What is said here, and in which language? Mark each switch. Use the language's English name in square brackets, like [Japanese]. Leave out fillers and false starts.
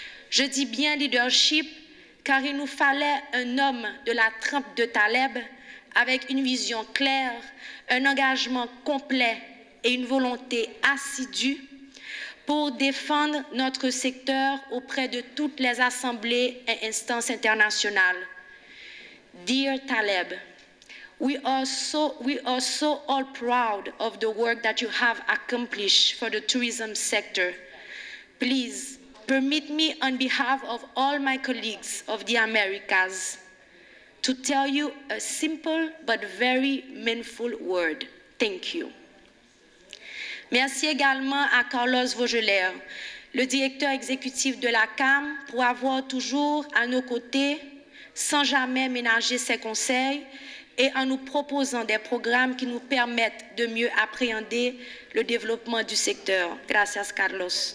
[French] Je dis bien leadership car il nous fallait un homme de la trempe de Taleb avec une vision claire, un engagement complet et une volonté assidue pour défendre notre secteur auprès de toutes les assemblées et instances internationales. [English] Dear Taleb, we are so all proud of the work that you have accomplished for the tourism sector. Please permit me on behalf of all my colleagues of the Americas to tell you a simple but very meaningful word. Thank you. [French] Merci également à Carlos Vaugeler, le directeur exécutif de la CAM, pour avoir toujours à nos côtés, sans jamais ménager ses conseils et en nous proposant des programmes qui nous permettent de mieux appréhender le développement du secteur. [Spanish] Gracias, Carlos.